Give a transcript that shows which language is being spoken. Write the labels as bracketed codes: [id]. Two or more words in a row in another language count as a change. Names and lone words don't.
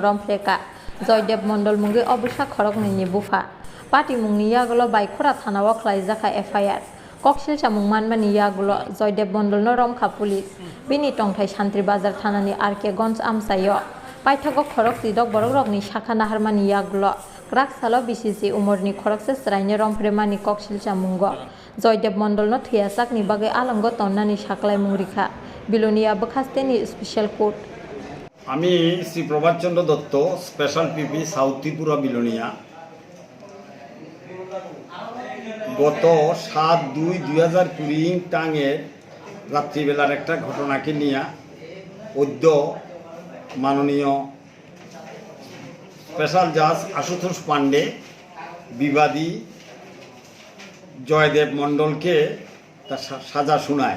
[trp] rompreka Joydev Mondol mungi obusha khorok ni bufa party mungni yagolo baikura thanao khlaijaka FIR koksil chamung manmani yagulo Joydev Mondol no romkha police bini tongthai santri bazar thanani RK Gonj amsayo paithago khorok tidok borok rokni sakha naharmani yagulo krak salo BCC umurni khorokse sraine rompremani koksil chamungo Joydev Mondol no thiasak ni bage alango tonnani saklai mungrikha bilonia bokhaste [en] special court [bn] আমি শ্রী প্রভাতচন্দ্র দত্ত [en] special PP [bn] সাউথ ত্রিপুরা বিলোনিয়া গত 7/2/2020 টাঙের রাত্রিবেলার একটা ঘটনাকে নিয়ে অদ্য মাননীয় [en] special judge [bn] আশুতোষ পান্ডে বিবাদী জয়দেব মণ্ডলকে তার সাজা শোনায়।